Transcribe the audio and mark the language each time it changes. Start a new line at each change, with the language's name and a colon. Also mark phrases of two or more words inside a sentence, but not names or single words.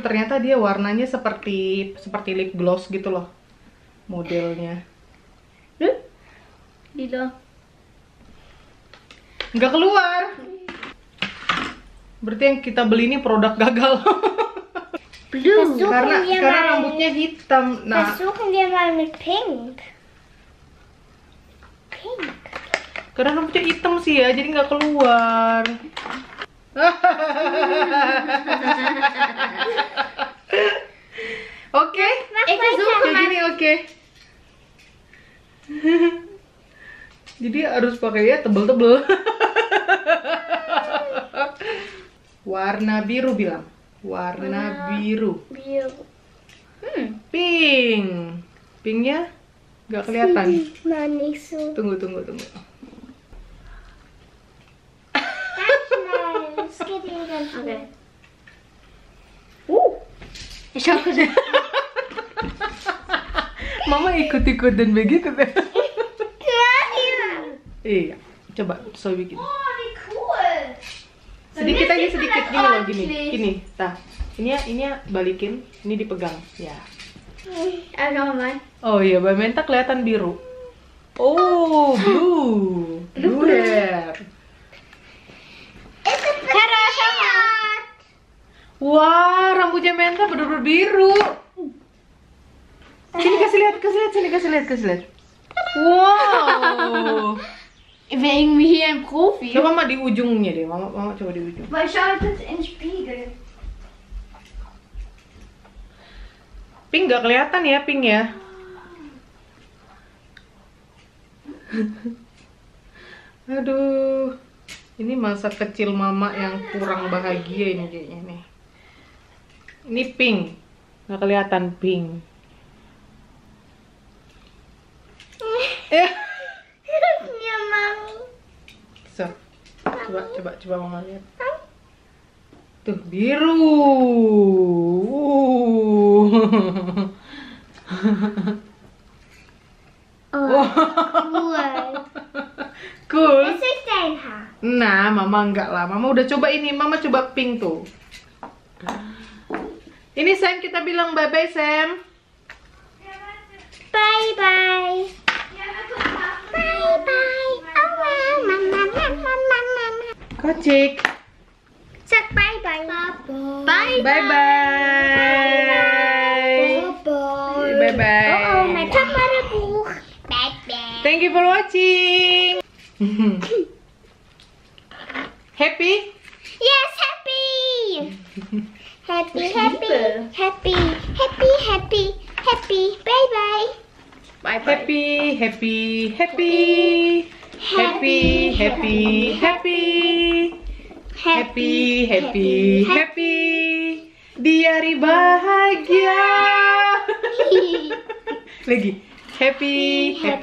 Indonesian: Ternyata dia warnanya seperti
English: lip gloss
Indonesian: gitu loh. Modelnya. Lila. Nggak keluar. Berarti yang kita beli ini produk gagal. Blue. karena rambutnya hitam. Nah,
German: Versuchen wir mal mit pink.
Indonesian: karena rambutnya hitam sih ya, jadi nggak keluar. Oke, kayak gini oke. Jadi harus pakai ya tebel-tebel. Warna biru bilang. Warna biru. Biru. Pink. Pinknya nggak kelihatan.
German: Mal nicht so.
Indonesian: Tunggu.
German: Das geht Ihnen ganz schnell. Ich hoffe,
Indonesian: Mama ikut-ikutan begitu deh. Iya, coba Zoe bikin.
German: Oh, wie cool.
Indonesian: Sedikit aja, sedikit gini loh, gini. Nah, ini balikin, ini dipegang. Ya.
German: Also mal.
Indonesian: Oh iya, Mbak Menta kelihatan biru.
English: Oh, blue. Blue hair. It's a potato.
Indonesian: Wah, rambutnya Menta bener-bener biru. Sini kasih lihat, kasih lihat. Wow.
German: Wegen wir hier ein Profi.
Indonesian: Coba mama di ujungnya deh, mama coba di ujung.
German: Weil schau das in den Spiegel.
Indonesian: Pink nggak kelihatan ya, Pink ya. Aduh, ini masa kecil mama yang kurang bahagia ini kayaknya nih. Ini Pink, nggak kelihatan Pink. Ya, Mami. So, coba mama lihat. Tuh biru. Cool.
German: Das ist dein Haar.
Indonesian: Nah, mama enggak lah. Mama udah coba ini. Mama coba pink tuh. Ini Sam, kita bilang bye-bye Sam.
English: Bye-bye. Bye-bye.
Indonesian: Oh, mama. Kocik.
English: Sag bye-bye. Bye-bye. Bye-bye. Bye-bye.
German: Oh, mein Taschenbuch. Bye-bye.
English: Thank you for watching. Happy? Yes, happy. Happy. Bye-bye. Happy.
Indonesian: Di hari bahagia. Lagi.
English: Happy.